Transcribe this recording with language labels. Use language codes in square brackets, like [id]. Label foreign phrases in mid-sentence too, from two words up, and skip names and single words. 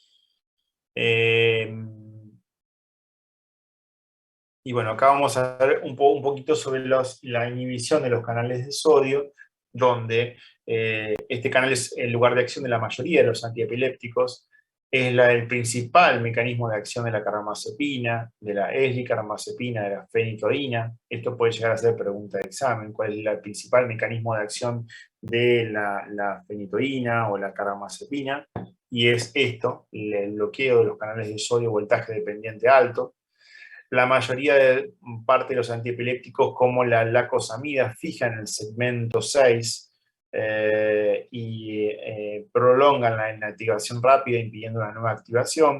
[es] Y bueno, acá vamos a ver un poquito sobre la inhibición de los canales de sodio, donde este canal es el lugar de acción de la mayoría de los antiepilépticos. es el principal mecanismo de acción de la carbamazepina, de la eslicarbamazepina, de la fenitoína. Esto puede llegar a ser pregunta de examen. ¿Cuál es el principal mecanismo de acción de la fenitoína o la carbamazepina? Y es esto, el bloqueo de los canales de sodio voltaje dependiente alto. La mayoría de parte de los antiepilépticos, como la lacosamida, fijan el segmento 6 y prolongan la inactivación rápida, impidiendo una nueva activación.